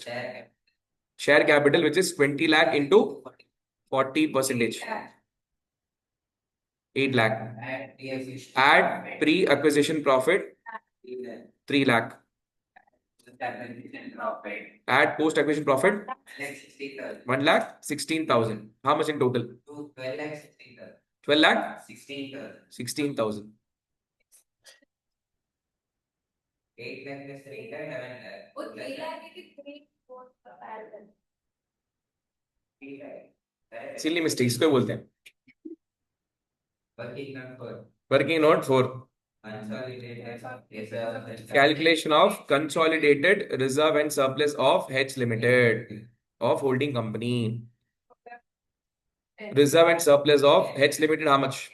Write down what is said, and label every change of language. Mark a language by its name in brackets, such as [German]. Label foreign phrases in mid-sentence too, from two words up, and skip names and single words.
[English] Share capital, which is 20 lakh into 40%. 8 lakh. Add pre-acquisition profit 3 lakh. Add post-acquisition profit 1 lakh 16,000. How much in total? 12 lakh 16,000. 8 lakh plus 3 lakh 11 lakh. [Hindi] वो 3 लाख की 3 [English] Silly mistakes [Hindi] को बोलते हैं. [English] Working note 4. Working note 4. Consolidated Calculation of consolidated reserve and surplus of H Limited of holding company. Reserve and surplus of H Limited, how much?